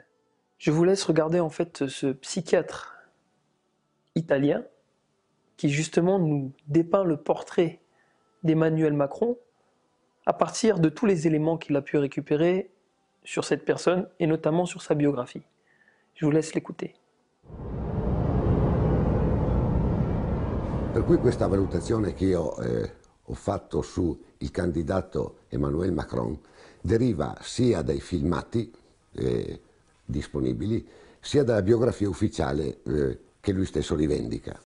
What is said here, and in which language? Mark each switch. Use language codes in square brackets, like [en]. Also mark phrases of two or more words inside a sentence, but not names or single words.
[fr] Je vous laisse regarder en fait ce psychiatre italien qui justement nous dépeint le portrait d'Emmanuel Macron à partir de tous les éléments qu'il a pu récupérer sur cette personne et notamment sur sa biographie. Je vous laisse l'écouter. [it] Per cui questa valutazione che io ho fatto sul candidato Emmanuel Macron deriva sia dai filmati disponibili, sia dalla biografia ufficiale che lui stesso rivendica.